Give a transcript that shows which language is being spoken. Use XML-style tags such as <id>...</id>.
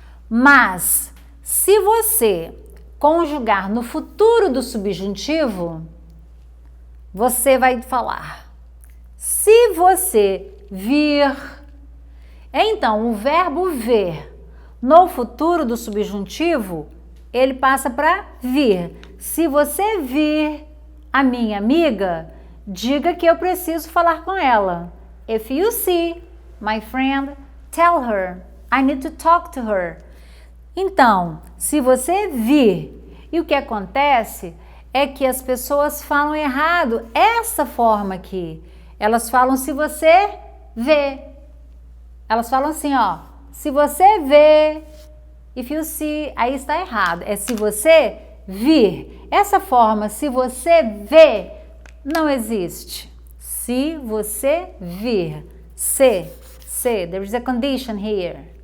<pt>Mas, se você conjugar no futuro do subjuntivo, você vai falar se você vir. Então, o verbo ver no futuro do subjuntivo, ele passa para vir. Se você vir a minha amiga, diga que eu preciso falar com ela.</pt> <en>If you see my friend, tell her I need to talk to her.</en> <pt>Então, se você vir, e o que acontece é que as pessoas falam errado essa forma aqui. Elas falam se você vê. Elas falam assim, ó, se você vê,</pt> <en>if you see,</en> <pt>aí está errado. É se você vir. Essa forma, se você vê, não existe. Se você vir.</pt> <en>Se, there is a condition here.</en>